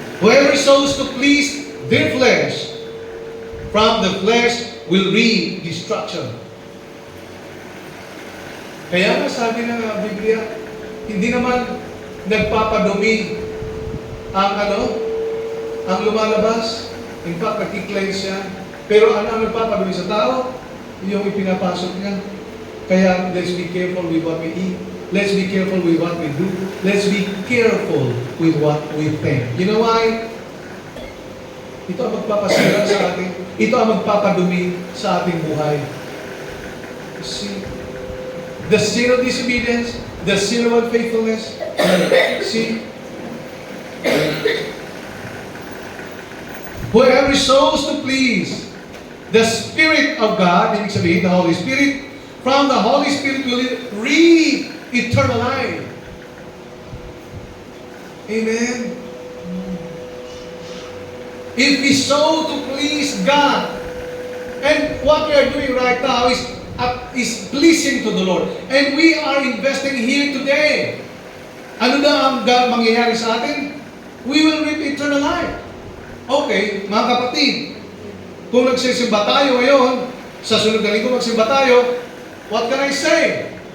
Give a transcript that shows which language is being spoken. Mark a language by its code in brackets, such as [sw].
[en] Whoever sows to please their flesh, from the flesh will reap destruction. [tl] Kaya nga sabi ng Biblia, hindi naman nagpapadumi ang lumalabas. [en] In fact, [tl] nagki-cleanse siya. Pero ano ang nagpapadumi sa tao? Yung ipinapasok niya. [en] Kaya let's be careful with what we eat. Let's be careful with what we do. Let's be careful with what we think. You know why? [tl] Ito ang magpapasira sa atin. Ito ang magpapadumi sa ating buhay. [en] See? The sin of disobedience, the sin of unfaithfulness. See? Whoever sows to please the Spirit of God, [tl] ibig sabihin, [en] the Holy Spirit, from the Holy Spirit will reap eternal life. Amen? If we sow to please God, and what we are doing right now is pleasing to the Lord, and we are investing here today, [tl] ano na ang mangyayari sa atin? [en] We will reap eternal life. [tl] Okay, mga kapatid, kung nagsisimba tayo ngayon, sa sunod na linggo magsimba tayo, [en] what can I say?